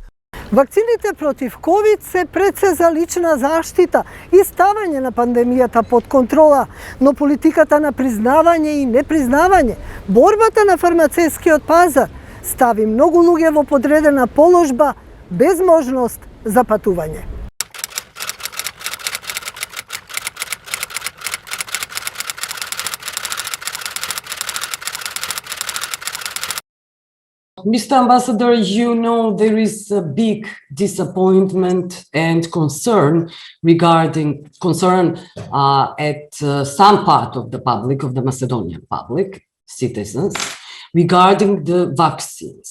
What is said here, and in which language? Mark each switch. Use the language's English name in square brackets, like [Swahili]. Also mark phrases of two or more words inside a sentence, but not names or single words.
[Macedonian] Вакцините против ковид се пред се за лична заштита и ставање на пандемијата под контрола, но политиката на признавање и непризнавање, борбата на фармацевскиот пазар, стави многу луѓе во подредена положба без можност за патување. [English] Mr. Ambassador, you know there is a big disappointment and concern at some part of the public, of the Macedonian public, citizens, regarding the vaccines.